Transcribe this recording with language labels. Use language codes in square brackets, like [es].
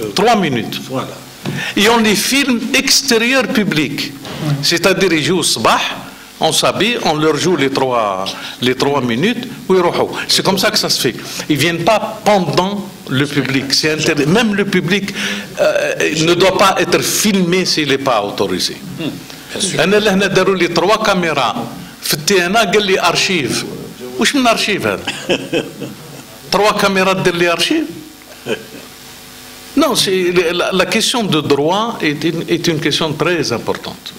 [fr] 3 minutes. Voilà. Et on les filme extérieur public. C'est-à-dire, ils jouent au sabah, on s'habille, on leur joue les 3 minutes, c'est comme ça que ça se fait. Ils ne viennent pas pendant le public. Même le public ne doit pas être filmé s'il n'est pas autorisé. [ar] أنا اللي هنا داروا لي 3 كاميرا في التينا قال لي أرشيف. وش من أرشيف هذا؟ 3 كاميرات دير لي أرشيف؟ [fr] Non, la question de droit est une question très importante.